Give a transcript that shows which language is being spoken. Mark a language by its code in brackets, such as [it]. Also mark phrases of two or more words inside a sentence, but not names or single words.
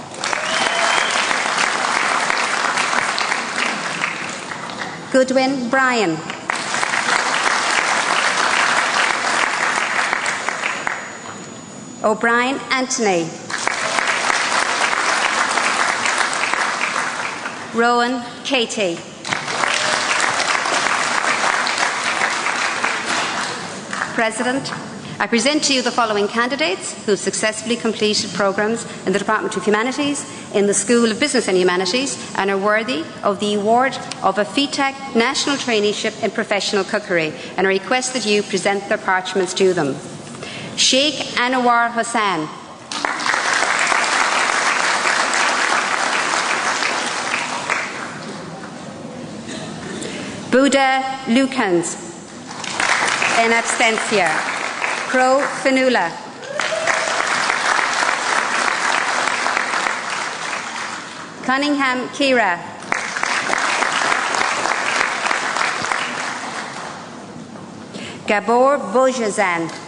[en] Goodwin Brian. O'Brien Anthony. Rowan Katie. President, I present to you the following candidates who have successfully completed programmes in the Department of Humanities, in the School of Business and Humanities, and are worthy of the award of a FETAC National Traineeship in Professional Cookery, and I request that you present their parchments to them. Sheikh Anwar Hussain. Buddha Lukans. In absentia. Crow Fanula. Cunningham Kira. Gabor Bojazan.